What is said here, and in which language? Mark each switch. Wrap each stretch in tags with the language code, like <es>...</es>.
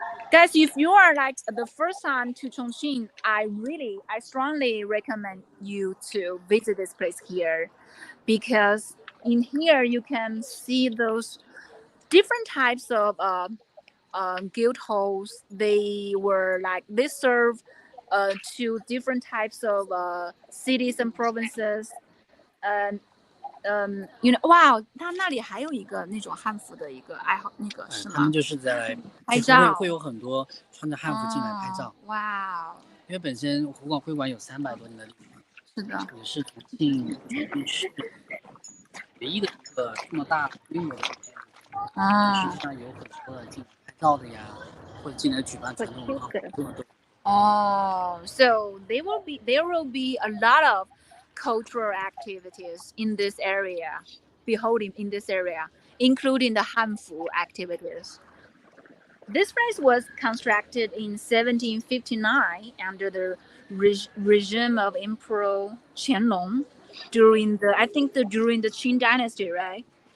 <en>Guys, if you are like the first time to Chongqing, I strongly recommend you to visit this place here, because in here you can see those different types of guild halls. They serve to different types of cities and provinces.</en> <zh>wow，他那里还有一个那种汉服的一个爱好，那个是吗？他们就是在拍照会有很多穿着汉服进来拍照。哇，因为本身湖广会馆有300多年的历史，是的，也是重庆市唯一的一个这么大规模的建筑。实际上有很多的进来拍照的呀，或者进来举办传统文化活动的都。</zh> <en>So there will be a lot of cultural activities in this area, beholding in this area, including the Hanfu activities. This place was constructed in 1759 under the regime of Emperor Qianlong during the Qing Dynasty, right?</en>